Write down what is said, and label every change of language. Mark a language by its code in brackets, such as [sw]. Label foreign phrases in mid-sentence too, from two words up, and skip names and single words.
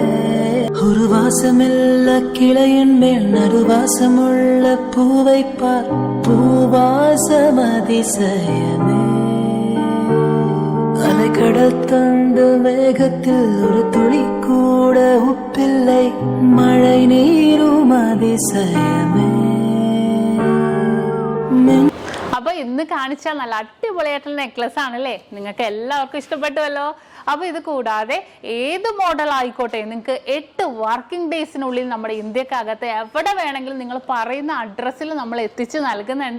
[ta] ஒரு வாசமில்ல கிளையின் மேல் நறுவாசமுள்ள பூவை பார், பூவாசமதிசயமே. அலைக்கடல் தந்த மேகத்தில் ஒரு துளி கூட உப்பில்லை, மழை நீரும் அதிசயமே. [ml] അപ്പൊ ഇന്ന് കാണിച്ച നല്ല അടിപൊളിയായിട്ടുള്ള നെക്ലസ് ആണല്ലേ, നിങ്ങൾക്ക് എല്ലാവർക്കും ഇഷ്ടപ്പെട്ടുവല്ലോ. അപ്പൊ ഇത് കൂടാതെ ഏത് മോഡൽ ആയിക്കോട്ടെ, നിങ്ങൾക്ക് 8 വർക്കിംഗ് ഡേയ്സിനുള്ളിൽ നമ്മുടെ ഇന്ത്യക്കകത്ത് എവിടെ വേണമെങ്കിലും നിങ്ങൾ പറയുന്ന അഡ്രസ്സിൽ നമ്മൾ എത്തിച്ച് നൽകുന്നുണ്ട്.